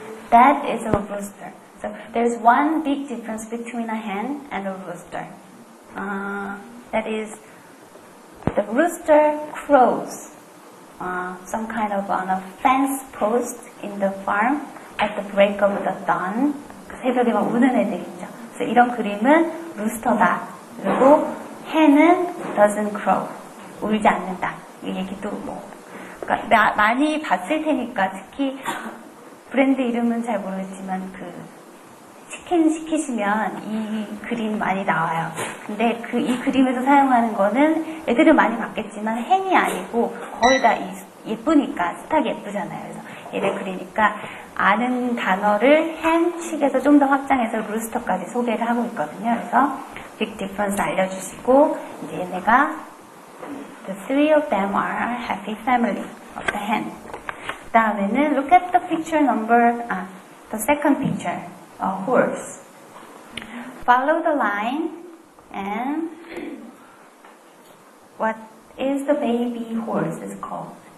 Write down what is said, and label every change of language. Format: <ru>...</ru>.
<en>That is a rooster. So there's one big difference between a hen and a rooster. That is, the rooster crows some kind of on a fence post in the farm at the break of the dawn.</en> <ko>새벽에 막 우는 애들 있죠. 그래서 이런 그림은 루스터다. 그리고</ko> <en>hen은 doesn't crow.</en> <ko>울지 않는다. 이 얘기도 그러니까 많이 봤을 테니까 특히 브랜드 이름은 잘 모르겠지만 치킨 시키시면 이 그림 많이 나와요. 근데 이 그림에서 사용하는 거는 애들은 많이 봤겠지만 hen이 아니고 거의 다 예쁘니까 스탁이 예쁘잖아요. 그래서 얘를 그리니까 아는 단어를 hen, chick에서 좀 더 확장해서 rooster까지 소개를 하고 있거든요. 그래서</ko> <en>big difference</en> <ko>알려주시고 이제 얘네가</ko> <en>the 3 of them are a happy family of the hen.</en> <ko>그 다음에는</ko> <en>look at the picture the second picture, a horse. Follow the line and what is the baby horse is called?</en>